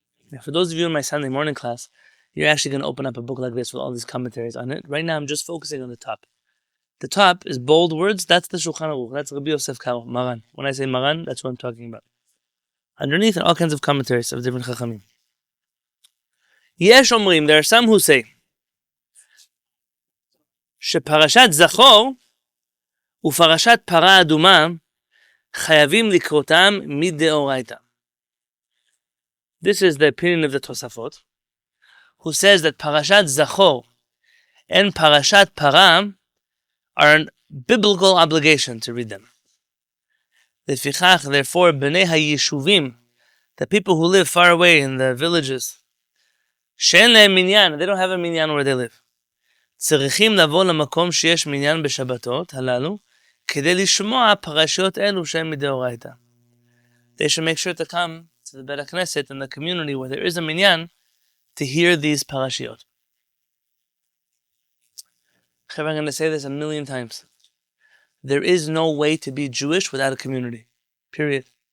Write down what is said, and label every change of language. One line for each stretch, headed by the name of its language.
English: Now, for those of you in my Sunday morning class, you're actually going to open up a book like this with all these commentaries on it. Right now I'm just focusing on the top. The top is bold words. That's the Shulchan Aruch. That's Rabbi Yosef Karo, Maran. When I say Maran, that's what I'm talking about. Underneath are all kinds of commentaries of different Chachamim. Yesh Omrim, there are some who say,
Hebrew: שפרשת זכור ופרשת פרה אדומה חייבים לקרותם מדאורייתא.
English: This is the opinion of the Tosafot, who says that Parashat Zachor and Parashat Para are a biblical obligation to read them. Lefichach, therefore, Bnei HaYeshuvim, the people who live far away in the villages,
Hebrew: she'en lehem minyan,
English: they don't have a minyan where they live.
Hebrew: צריכים לבוא למקום שיש מניין בשבתות הללו, כדי לשמוע פרשיות אלו שהן מדאורייתא.
English: They should make sure to come to the Beit Knesset in the community where there is a minyan to hear these parashiot. I'm going to say this 1,000,000 times. There is no way to be Jewish without a community. Period.